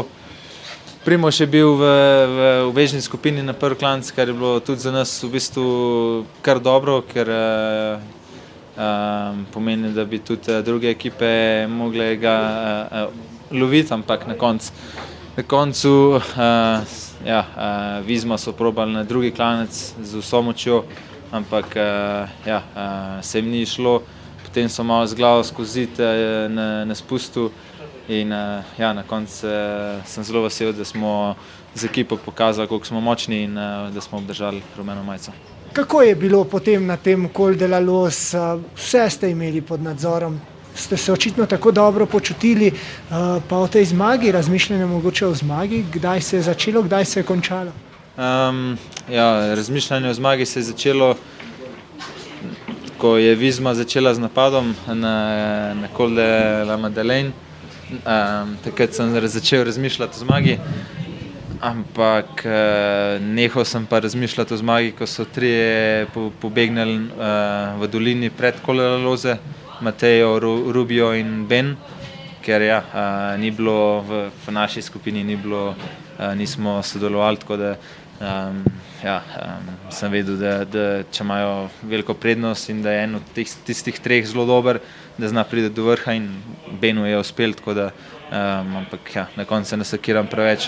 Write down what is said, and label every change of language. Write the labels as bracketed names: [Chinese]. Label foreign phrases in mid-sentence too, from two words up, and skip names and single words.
[Slovenian] Primož je bil v vežni skupini na prvi klanc, kar je bilo tudi za nas v bistvu kar dobro, ker pomeni, da bi tudi druge ekipe mogle ga loviti, ampak na koncu Visma so probali na drugi klanec z vso močjo, ampak se jim ni šlo. Potem so malo z glavo skozi na spustu in na koncu sem zelo vesel, da smo z ekipo pokazali, koliko smo močni in da smo obdržali rumeno majico. Kako je bilo potem na tem Col de la Los? Vse ste imeli pod nadzorom, ste se očitno tako dobro počutili, pa o tej zmagi, razmišljanje mogoče o zmagi, kdaj se je začelo, kdaj se je končalo? Razmišljanje o zmagi se je začelo, ko je Visma začela z napadom na Col de la Madeleine. Takrat sem začel razmišljati o zmagi. Ampak nehal sem pa razmišljati o zmagi, ko so trije pobegnili v dolini pred Col de la Loze, Mateo, Rubio in Ben, ker ni bilo v naši skupini, nismo sodelovali, tako da sem vedel, da če imajo veliko prednost in da je en od tistih treh zelo dober, da zna priti do vrha in Benu je uspel, tako da ampak na koncu se ne sekiram preveč.